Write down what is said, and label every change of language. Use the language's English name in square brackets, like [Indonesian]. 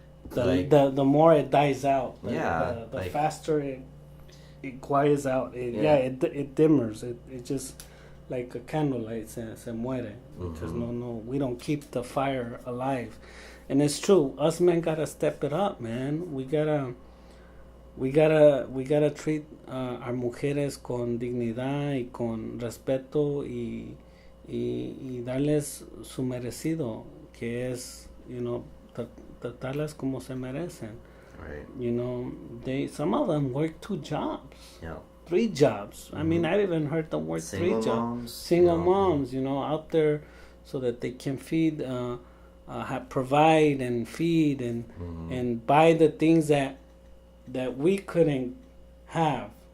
[English] the more it dies out. The like, faster it quiets out. It dimmers. It just like a candlelight [Spanish] se muere [English] because we don't keep the fire alive. And it's true. Us men gotta step it up, man. We gotta treat our [Spanish] mujeres con dignidad y con respeto y darles su merecido, que es, [English] you know, [Spanish] tratarlas como se merecen. [English] Right. You know, some of them work 2 jobs. Yeah. 3 jobs. I mean, I've even heard them work 3 jobs. Single moms, you know, out there so that they can feed. Provide and feed and buy the things that we couldn't have.